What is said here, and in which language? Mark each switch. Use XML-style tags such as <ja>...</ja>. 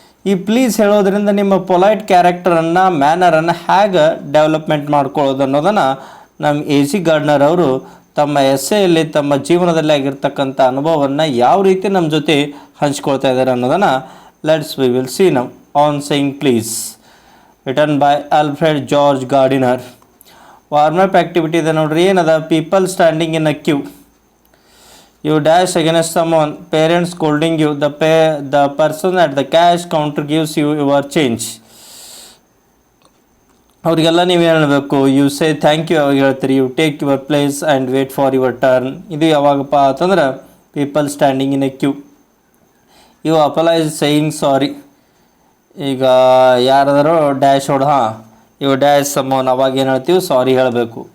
<kn>ಈ ಪ್ಲೀಸ್ ಹೇಳೋದ್ರಿಂದ ನಿಮ್ಮ ಪೊಲೈಟ್ ಕ್ಯಾರೆಕ್ಟರನ್ನು ಮ್ಯಾನರನ್ನು ಹೇಗೆ ಡೆವಲಪ್ಮೆಂಟ್ ಮಾಡ್ಕೊಳ್ಳೋದು ಅನ್ನೋದನ್ನು ನಮ್ಮ ಎ ಜಿ ಗಾರ್ಡ್ನರ್ ಅವರು ತಮ್ಮ ಎಸ್ಸೆಯಲ್ಲಿ ತಮ್ಮ ಜೀವನದಲ್ಲಿ ಆಗಿರ್ತಕ್ಕಂಥ ಅನುಭವವನ್ನು ಯಾವ ರೀತಿ ನಮ್ಮ ಜೊತೆ ಹಂಚ್ಕೊಳ್ತಾ ಇದ್ದಾರೆ ಅನ್ನೋದನ್ನು</kn> <en>we will see now. On saying please, written by Alfred George Gardiner. Warm-up activity</en> <kn>ಇದೆ ನೋಡ್ರಿ. ಏನದ?</kn> <en>People standing in a queue. You dash against someone, parents scolding you, the person at the cash counter gives you your change.</en> <kn>ಅವರಿಗೆಲ್ಲ ನೀವು ಹೇಳಬೇಕು.</kn> <en>you say thank you</en> <kn>ಅವಾಗ ಹೇಳ್ತೀರಿ.</kn> <en>You take your place and wait for your turn.</en> <kn>ಇದು ಯಾವಾಗಪ್ಪ ಅಂತಂದ್ರೆ</kn> <en>People standing in a queue. You apologise saying sorry.</en> <kn>ಈಗ ಯಾರಾದರೂ</kn> <en>dash you dash someone,</en> <kn>ಅವಾಗ ಏನು ಹೇಳ್ತೀವಿ? ಸಾರಿ ಹೇಳಬೇಕು.</kn>